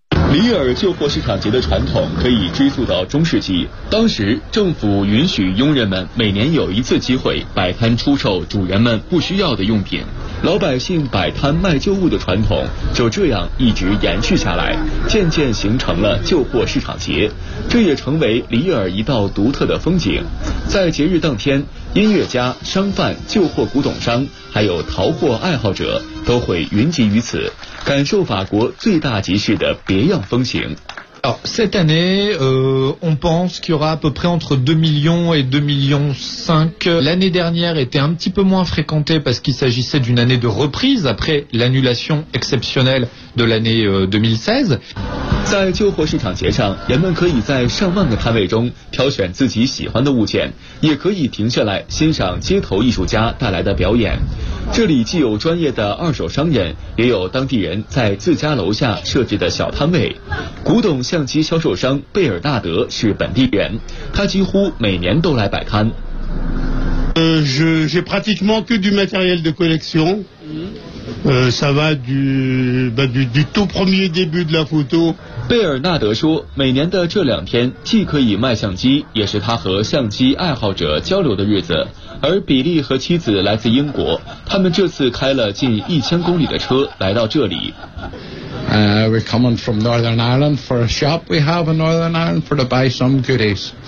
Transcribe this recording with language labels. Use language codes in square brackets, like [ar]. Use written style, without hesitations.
[zh] 里尔旧货市场节的传统可以追溯到中世纪，当时政府允许佣人们每年有一次机会摆摊出售主人们不需要的用品，老百姓摆摊卖旧物的传统就这样一直延续下来，渐渐形成了旧货市场节，这也成为里尔一道独特的风景。在节日当天，音乐家、商贩、旧货古董商还有淘货爱好者都会云集于此，感受法国最大集市的别样风情。 [fr] Cette année, on pense qu'il y aura à peu près entre 2 millions et 2 millions 5. L'année dernière était un petit peu moins fréquentée parce qu'il s'agissait d'une année de reprise après l'annulation exceptionnelle de l'année 2016. [zh] 在旧货市场节上，人们可以在上万个摊位中挑选自己喜欢的物件，也可以停下来欣赏街头艺术家带来的表演。这里既有专业的二手商人，也有当地人在自家楼下设置的小摊位。古董相机销售商贝尔纳德是本地人，他几乎每年都来摆摊。 [fr] J'ai pratiquement que du matériel de collection. Ça va du tout premier début de la photo. [zh] 贝尔纳德说，每年的这两天既可以卖相机，也是他和相机爱好者交流的日子。而比利和妻子来自英国，他们这次开了近1000公里的车来到这里。 [en] We're coming from Northern Ireland for a shop we have in Northern Ireland for to buy some goodies.